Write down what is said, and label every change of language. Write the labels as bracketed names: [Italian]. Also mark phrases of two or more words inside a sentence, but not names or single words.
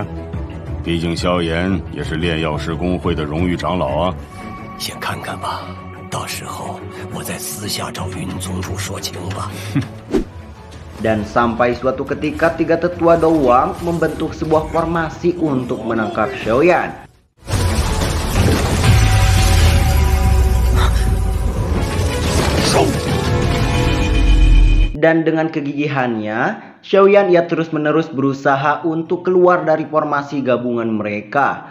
[Chinese] 毕竟萧炎也是炼药师公会的荣誉长老啊。先看看吧，到时候我再私下找云宗主说情吧。 [Indonesian] Dan sampai suatu ketika tiga tetua Dowang membentuk sebuah formasi untuk menangkap Xiaoyan. Dan dengan kegigihannya, Xiaoyan ia terus-menerus berusaha untuk keluar dari formasi gabungan mereka.